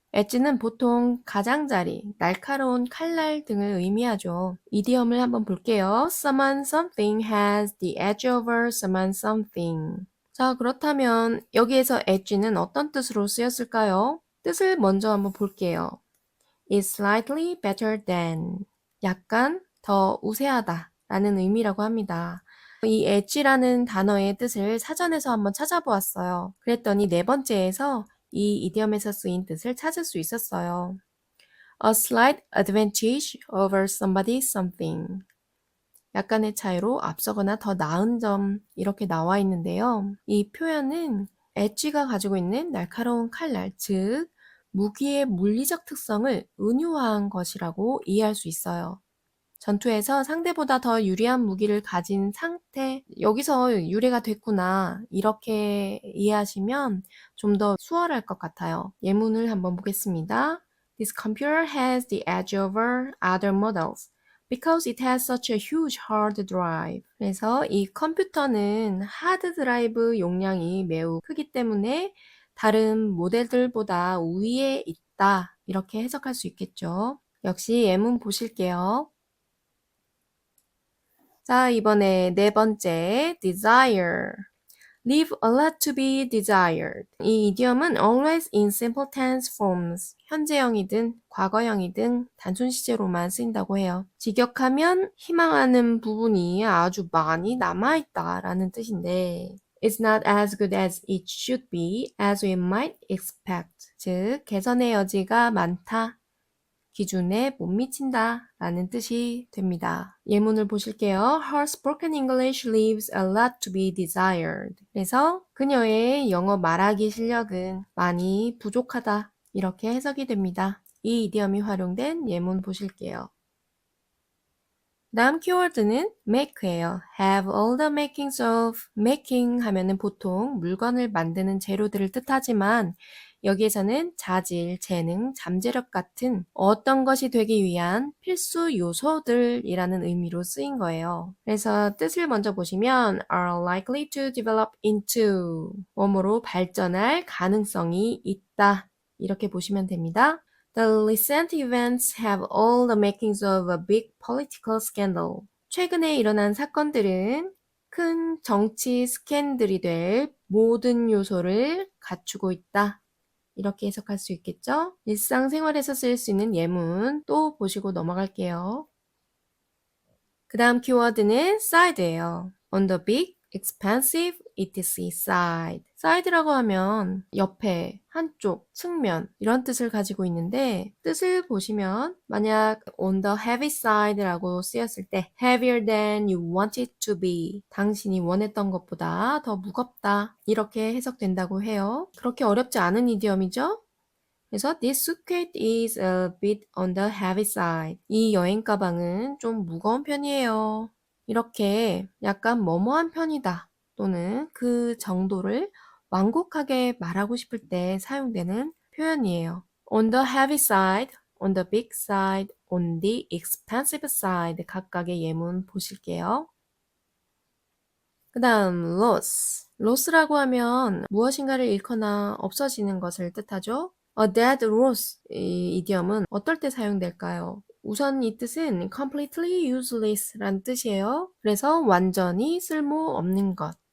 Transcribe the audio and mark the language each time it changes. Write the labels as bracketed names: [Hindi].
[Korean] edge는 보통 가장자리, 날카로운 칼날 등을 의미하죠. 이디엄을 한번 볼게요. [English] Someone something has the edge over someone something. [Korean] 자, 그렇다면 여기에서 edge는 어떤 뜻으로 쓰였을까요? 뜻을 먼저 한번 볼게요. [English] is slightly better than. [Korean] 약간 더 우세하다 라는 의미라고 합니다. 이 edge라는 단어의 뜻을 사전에서 한번 찾아보았어요. 그랬더니 네 번째에서 이 이디엄에서 쓰인 뜻을 찾을 수 있었어요. [English] A slight advantage over somebody something. [Korean] 약간의 차이로 앞서거나 더 나은 점 이렇게 나와 있는데요. 이 표현은 엣지가 가지고 있는 날카로운 칼날, 즉 무기의 물리적 특성을 은유화한 것이라고 이해할 수 있어요. 전투에서 상대보다 더 유리한 무기를 가진 상태, 여기서 유래가 됐구나 이렇게 이해하시면 좀 더 수월할 것 같아요. 예문을 한번 보겠습니다. [English] This computer has the edge over other models. because it has such a huge hard drive. [Korean] 그래서 이 컴퓨터는 하드 드라이브 용량이 매우 크기 때문에 다른 모델들보다 우위에 있다. 이렇게 해석할 수 있겠죠. 역시 예문 보실게요. 자, 이번에 네 번째, desire. [English] Leave a lot to be desired. [Korean] 이 이디엄은 [English] always in simple tense forms. [Korean] 현재형이든 과거형이든 단순 시제로만 쓰인다고 해요. 직역하면 희망하는 부분이 아주 많이 남아있다라는 뜻인데 [English] It's not as good as it should be, as we might expect. [Korean] 즉, 개선의 여지가 많다. 기준에 못 미친다 라는 뜻이 됩니다. 예문을 보실게요. [English] Her spoken English leaves a lot to be desired. [Korean] 그래서 그녀의 영어 말하기 실력은 많이 부족하다. 이렇게 해석이 됩니다. 이 이디엄이 활용된 예문 보실게요. 다음 키워드는 make예요. [English] have all the makings of making [Korean] 하면은 보통 물건을 만드는 재료들을 뜻하지만 여기에서는 자질, 재능, 잠재력 같은 어떤 것이 되기 위한 필수 요소들이라는 의미로 쓰인 거예요. 그래서 뜻을 먼저 보시면 [English] are likely to develop into [Korean] 뭐뭐로 발전할 가능성이 있다. 이렇게 보시면 됩니다. [English] The recent events have all the makings of a big political scandal. [Korean] 최근에 일어난 사건들은 큰 정치 스캔들이 될 모든 요소를 갖추고 있다. 이렇게 해석할 수 있겠죠? 일상생활에서 쓸 수 있는 예문 또 보시고 넘어갈게요. 그 다음 키워드는 side예요. [English] On the big, expensive, etc. side. [Korean] side라고 하면 옆에, 한쪽, 측면 이런 뜻을 가지고 있는데 뜻을 보시면 만약 [English] on the heavy side [Korean] 라고 쓰였을 때 [English] heavier than you want it to be. [Korean] 당신이 원했던 것보다 더 무겁다. 이렇게 해석된다고 해요. 그렇게 어렵지 않은 이디엄이죠? 그래서 [English] this suitcase is a bit on the heavy side. [Korean] 이 여행 가방은 좀 무거운 편이에요. 이렇게 약간 뭐뭐한 편이다 또는 그 정도를 완곡하게 말하고 싶을 때 사용되는 표현이에요. [English] On the heavy side, on the big side, on the expensive side [Korean] 각각의 예문 보실게요. 그 다음 loss. loss라고 하면 무엇인가를 잃거나 없어지는 것을 뜻하죠. [English] A dead loss [Korean] 이 이디엄은 어떨 때 사용될까요? 우선 이 뜻은 [English] completely useless [Korean] 라는 뜻이에요. 그래서 완전히 쓸모없는 것.